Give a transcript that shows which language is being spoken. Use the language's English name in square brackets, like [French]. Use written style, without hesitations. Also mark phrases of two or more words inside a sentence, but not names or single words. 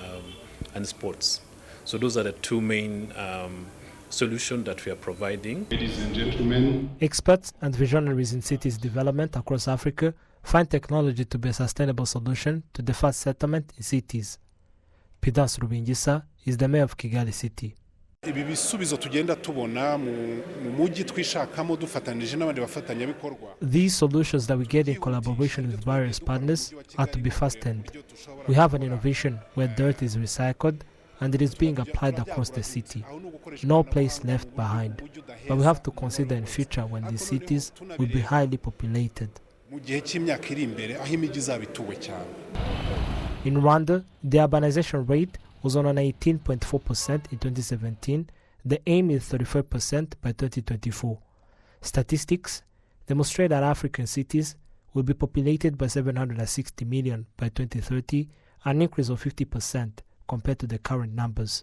[English] So those are the two main solutions that we are providing. Ladies and gentlemen, Experts and visionaries in cities development across Africa find technology to be a sustainable solution to the fast settlement in cities. Pidance Rubingisa is the mayor of Kigali City. [Kinyarwanda] ibi bisubizo tugenda tubona mu mujyi twishakamo dufatanije n'abandi bafatanyabikorwa. [English] These solutions that we get in collaboration with various partners are to be fastened. We have an innovation where dirt is recycled and it is being applied across the city. No place left behind. But we have to consider in future when these cities will be highly populated. [Kinyarwanda] Mu gihe cy'imyaka iri imbere aho imijyi izaba ituwe cyane. [English] In Rwanda, the urbanization rate was on an 18.4% in 2017. The aim is 35% by 2024. Statistics demonstrate that African cities will be populated by 760 million by 2030, an increase of 50% compared to the current numbers.